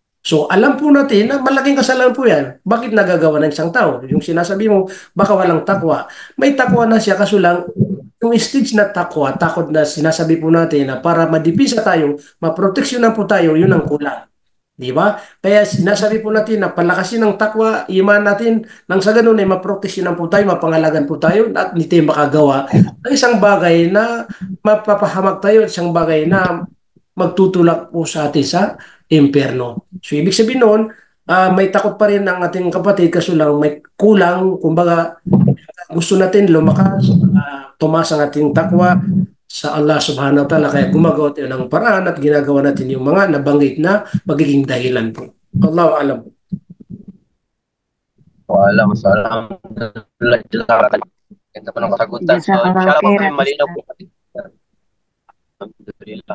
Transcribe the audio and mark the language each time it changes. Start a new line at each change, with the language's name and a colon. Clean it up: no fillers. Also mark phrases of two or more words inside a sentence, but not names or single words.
Filipino: So alam po natin na malaking kasalanan po yan. Bakit nagagawa ng isang tao? Yung sinasabi mo, baka walang takwa. May takwa na siya, kaso lang, yung stage na takwa, takot na sinasabi po natin na para madipisa tayo, maproteksyonan po tayo, yun ang kulang. Di ba? Kaya sinasabi po natin na palakasin ng takwa, iman natin, nang sa ganun ay maproteksyonan po tayo, mapangalagan po tayo, at hindi tayo makagawa ng isang bagay na mapapahamak tayo, isang bagay na magtutulak po sa atin sa impyerno. So, ibig sabihin noon, may takot pa rin ang ating kapatid kaso lang may kulang, kumbaga gusto natin lumakas, tumaas ang ating takwa sa
Arabic: الله سبحانه وتعالى,
Filipino: kaya gumagawa tayo ng paraan at ginagawa natin yung mga nabanggit na magiging dahilan po.
Arabic: الله أعلم.
Filipino: Wala, masalam. Ganda po ng kasagutan. So, inshallah po kayo malinaw po. Alhamdulillah.